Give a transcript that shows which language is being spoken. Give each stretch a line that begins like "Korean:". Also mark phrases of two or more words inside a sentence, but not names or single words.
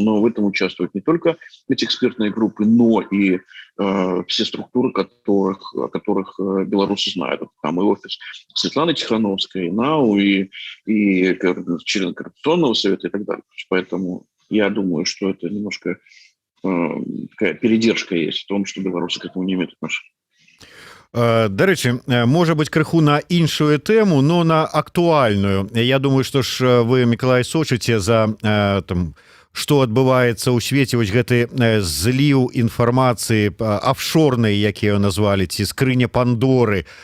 Russian: Но в этом участвуют не только эти экспертные группы, но и все структуры, о которых белорусы знают. Там и офис Светланы Тихановской, и НАУ, и член Коррупционного совета и так далее. Поэтому я думаю, что это немножко такая передержка есть в том, что белорусы к этому не имеют отношения.
Belarusian: Дарэчы, можа быть, крыху на іншую тэму, но на актуальную. Я думаю, што ж вы, Мікалай, сочыце за там, што адбываецца ў свеце, вось гэты зліў інфармацыі афшорнай, якія назвалі, ці скрыня Пандоры.